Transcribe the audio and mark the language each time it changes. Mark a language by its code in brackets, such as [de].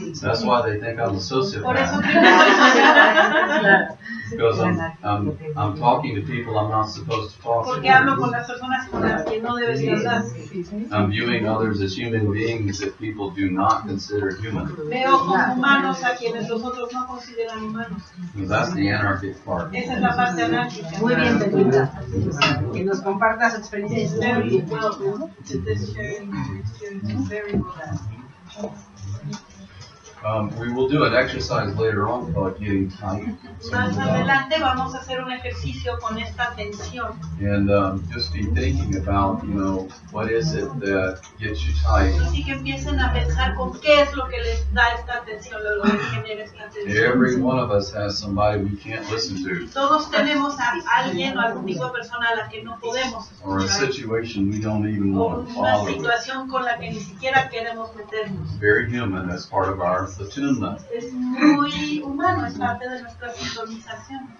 [en] That's why they think I'm a [es] Por eso [en] sociopath. [es] creo que soy sociópata. [en] Because I'm talking to people I'm not supposed to talk [es] Porque hablo [en] to. [es] con las personas con las que no debes de hablar. [en] I'm viewing others as human beings that people do not consider human. [es] Veo como humanos a quienes los otros no consideran humanos. [en] And that's the anarchic part. [es] Esa es la parte anárquica. Muy bien, Belinda. Que nos compartas su experiencia. [en] Very well. This sharing your experience is very well. We will do an exercise later on about getting tight. [es] Más adelante vamos a hacer un ejercicio con esta tensión. [en] And just be thinking about, what is it that gets you tight? [es] Así que empiecen a pensar con qué es lo que les da esta tensión, lo que genera esta tensión. [en] Every one of us has somebody we can't listen to, [es] Todos tenemos a alguien o algún tipo de persona a la que no podemos [en] or a [es] escuchar. [en] situation we don't even [es] O [en] want to [es] una [en] follow. [es] situación con la que ni siquiera queremos meternos. [en] Very human, that's part of our attunement. [es] Es muy humano, es parte de nuestra sintonización.